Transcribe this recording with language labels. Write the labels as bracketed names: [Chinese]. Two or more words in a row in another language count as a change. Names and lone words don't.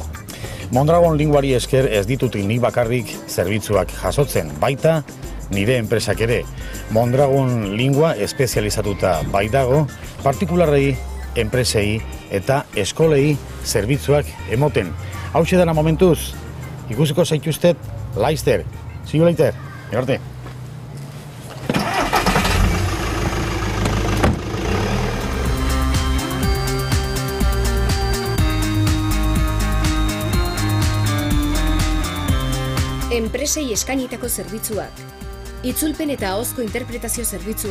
[Basque] Mondragon Linguari esker ez ditutik nik bakarrik zerbitzuak jasotzen, baita nire enpresak ere. Mondragon Lingua espezializatuta baitago, partikularrei, enpresei eta eskolei zerbitzuak emoten. Hauxe dana momentuz, ikusiko zaituztet, laizter. [English] See you later. [Basque] Arte. Enpresei eskainitako zerbitzuak, itzulpen eta ahozko interpretazio